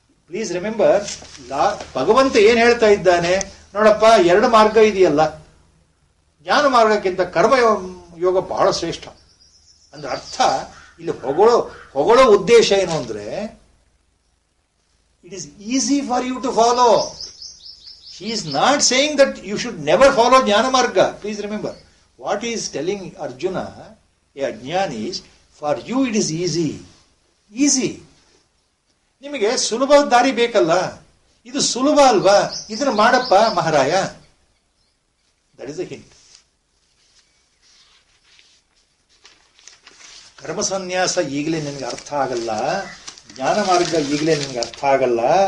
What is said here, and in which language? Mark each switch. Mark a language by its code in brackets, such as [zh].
[en] please remember, [kn] ಭಗವಂತ ಏನ್ ಹೇಳ್ತಾ ಇದ್ದಾನೆ ನೋಡಪ್ಪ, ಎರಡು ಮಾರ್ಗ ಇದೆಯಲ್ಲ, ಜ್ಞಾನ ಮಾರ್ಗಕ್ಕಿಂತ ಕರ್ಮ ಯೋಗ ಬಹಳ ಶ್ರೇಷ್ಠ ಅಂದ್ರೆ ಅರ್ಥ. ಇಲ್ಲಿ ಹೊಗಳೋ ಉದ್ದೇಶ ಏನು ಅಂದ್ರೆ, [en] It is easy for you to follow. He is not saying that you should never follow Jnana Marga. Please remember, what he is telling Arjuna, a Ajnani, is for you it is easy. Easy. [kn] ನಿಮಗೆ ಸುಲಭ ದಾರಿ ಬೇಕಲ್ಲ, ಇದು ಸುಲಭ ಅಲ್ವಾ, ಇದನ್ನ ಮಾಡಪ್ಪ ಮಹಾರಾಯ. [en] That is a hint. [kn] ಕರ್ಮ ಸನ್ಯಾಸ ಈಗಲೇ ನಿನಗೆ ಅರ್ಥ ಆಗಲ್ಲ, ಜ್ಞಾನ ಮಾರ್ಗ ಈಗಲೇ ನಿನಗೆ ಅರ್ಥ ಆಗಲ್ಲ.